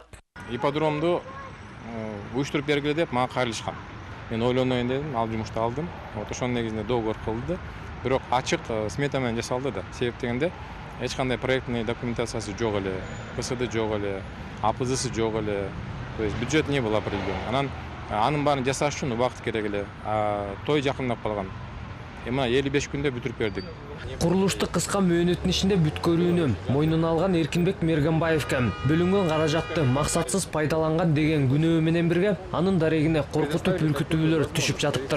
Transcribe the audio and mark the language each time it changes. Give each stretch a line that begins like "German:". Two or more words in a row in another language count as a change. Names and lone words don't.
Kyrgyz: Ипподромду уюштуруп бергиле деп мага кайрылышкан. Мен ойлонойн дедим, ал жумушту алдым. Ошонун негизинде договор кылды. Бирок ачык смета менен жасалды да. Себеп дегенде эч кандай проектный документациясы жок эле, ПСД жок эле, АПЗсы жок эле.
Russian: То есть бюджет не был определен.
Kyrgyz: Анын баарын жасаш үчүн убакыт керек эле. Той жакындап калган. Эми 55 күндө бүтүрүп бердик. Курулушту кыска мөөнөттүн ичинде бүткөрүүнү мойнуна алган Эркинбек Мергенбаевке бөлүнгөн каражатты максатсыз пайдаланган деген күнөө менен бирге анын дарегине коркутуп үркүтүүлөр түшүп жатыптыр.